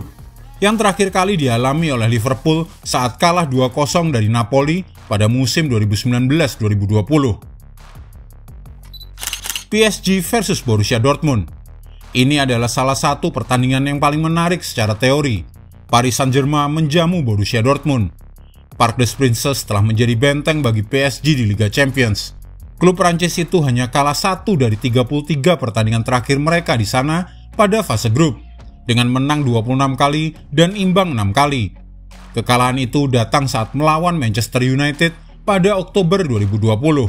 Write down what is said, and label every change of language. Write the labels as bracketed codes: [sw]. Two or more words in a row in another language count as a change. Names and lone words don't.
[id] Yang terakhir kali dialami oleh Liverpool saat kalah 2-0 dari Napoli pada musim 2019-2020. PSG versus Borussia Dortmund. Ini adalah salah satu pertandingan yang paling menarik secara teori. Paris Saint-Germain menjamu Borussia Dortmund. Parc des Princes telah menjadi benteng bagi PSG di Liga Champions. Klub Prancis itu hanya kalah 1 dari 33 pertandingan terakhir mereka di sana pada fase grup, dengan menang 26 kali dan imbang 6 kali. Kekalahan itu datang saat melawan Manchester United pada Oktober 2020.